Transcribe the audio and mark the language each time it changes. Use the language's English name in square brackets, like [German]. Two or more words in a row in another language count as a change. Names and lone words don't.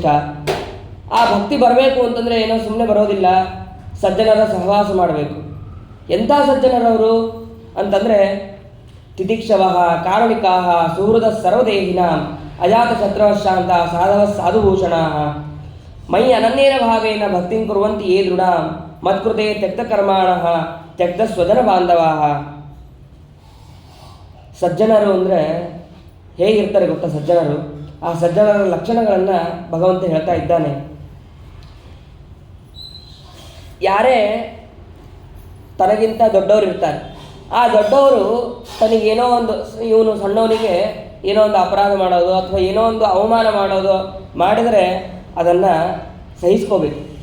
[Kannada] ಆ ಭಕ್ತಿ ಬರಬೇಕು ಅಂತಂದರೆ ಏನೋ ಸುಮ್ಮನೆ ಬರೋದಿಲ್ಲ, ಸಜ್ಜನರ ಸಹವಾಸ ಮಾಡಬೇಕು. ಎಂಥ ಸಜ್ಜನರವರು ಅಂತಂದರೆ [Sanskrit] ತಿತಿಕ್ಷವಃ ಕಾರುಣಿಕಾಃ ಸುಹೃದ ಸರ್ವದೇಹಿನಾಂ ಅಜಾತಶತ್ರುಃಶಾಂತ ಸಾಧವ ಸಾಧುಭೂಷಣಾಃ ಮಯಿ ಅನನ್ಯೇನ ಭಾವೇನ ಭಕ್ತಿಂ ಕುರ್ವಂತಿ ಯೇ ದೃಢಾಂ ಮತ್ಕೃತೆ ತ್ಯಕ್ತಕರ್ಮಾಣಃ ತ್ಯಕ್ತ ಸ್ವಜನ ಬಾಂಧವಾಃ. [Kannada] ಸಜ್ಜನರು ಅಂದರೆ ಹೇಗಿರ್ತಾರೆ ಗೊತ್ತಾ ಸಜ್ಜನರು? ಆ ಸಜ್ಜನರ ಲಕ್ಷಣಗಳನ್ನು ಭಗವಂತ ಹೇಳ್ತಾ ಇದ್ದಾನೆ. ಯಾರೇ ತನಗಿಂತ ದೊಡ್ಡವರು ಇರ್ತಾರೆ, ಆ ದೊಡ್ಡವರು ತನಗೇನೋ ಒಂದು, ಇವನು ಸಣ್ಣವನಿಗೆ ಏನೋ ಒಂದು ಅಪರಾಧ ಮಾಡೋದು ಅಥವಾ ಏನೋ ಒಂದು ಅವಮಾನ ಮಾಡೋದು ಮಾಡಿದರೆ ಅದನ್ನು ಸಹಿಸ್ಕೋಬೇಕು.